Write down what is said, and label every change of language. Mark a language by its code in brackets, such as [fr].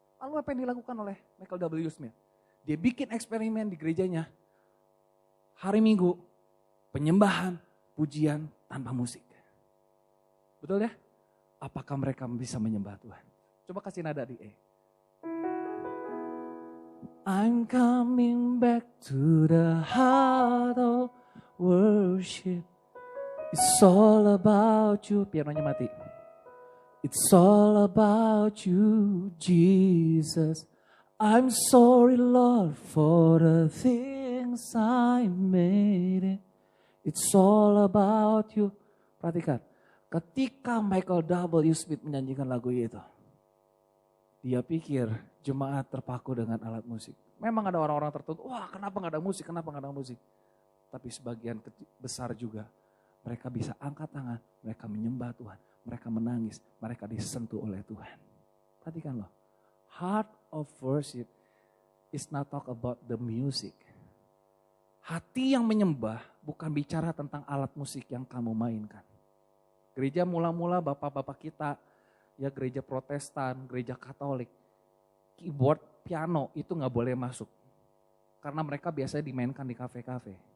[id] Lalu apa yang dilakukan oleh Michael W. Smith? Dia bikin eksperimen di gerejanya. Hari Minggu, penyembahan, pujian tanpa musik. Betul ya? Apakah mereka bisa menyembah Tuhan? Coba kasih nada di E. [en] I'm coming back to the heart of worship. It's all about you. [id] Pianonya mati. [en] It's all about you, Jesus. I'm sorry, Lord, for the things I made it. It's all about you. [id] Perhatikan, ketika [en] Michael W. [id] Smith menyanyikan lagu itu, dia pikir jemaat terpaku dengan alat musik. Memang ada orang-orang tertentu, wah kenapa gak ada musik, kenapa gak ada musik. Tapi sebagian besar juga, mereka bisa angkat tangan, mereka menyembah Tuhan. Mereka menangis, mereka disentuh oleh Tuhan. Perhatikan loh, [en] heart of worship is not talk about the music. [id] Hati yang menyembah bukan bicara tentang alat musik yang kamu mainkan. Gereja mula-mula bapak-bapak kita, ya gereja Protestan, gereja Katolik, keyboard, piano itu nggak boleh masuk. Karena mereka biasanya dimainkan di kafe-kafe.